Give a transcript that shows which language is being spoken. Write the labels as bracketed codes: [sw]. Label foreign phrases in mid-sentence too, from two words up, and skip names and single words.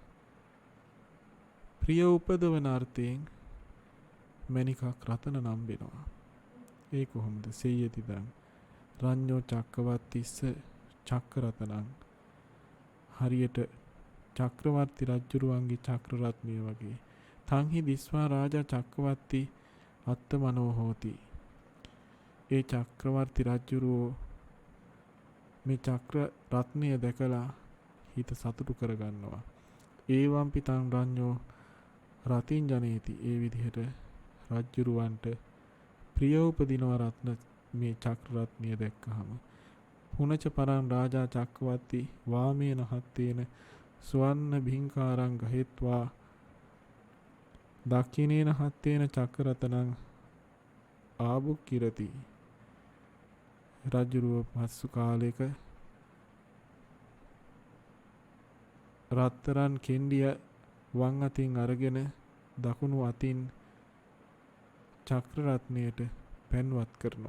[si] ප්‍රිය උපදවන අර්ථයෙන් මණිකක් රතන නම් වෙනවා. ඒ කොහොමද? [pi] සෙය්‍යතිදං රඤ්ඤෝ චක්කවර්තිස්ස චක්කරතනං. [si] හරියට චක්‍රවර්ති රජුරුවන්ගේ චක්‍ර රත්නය වගේ. [pi] තංහි දිස්වා රාජා චක්කවර්ති අත්තමනෝ හෝති. [si] ඒ චක්‍රවර්ති රජුරුවෝ මේ චක්‍ර රත්නය දැකලා හිත සතුටු කරගන්නවා. [pi] ඒවම් පිතං රඤ්ඤෝ රතින් ජනේති. [si] ඒ විදිහට රජුරුවන්ට ප්‍රිය උපදිනවා රත්න මේ චක්‍ර රත්නය දැක්කහම. [pi] පුනච පරං රාජා චක්කවර්ති වාමේන හත්තේන ස්වර්ණ භිංකාරං ගහෙත්වා දක්ඛිනේන හත්තේන චක්කරතනං ආභුක්කිරති. [si] රජුරුව පසු කාලයක රත්තරන් කෙන්ඩිය වම් අතින් අරගෙන දකුණු අතින් චක්‍ර රත්නයට පැන්වත් කරනවා.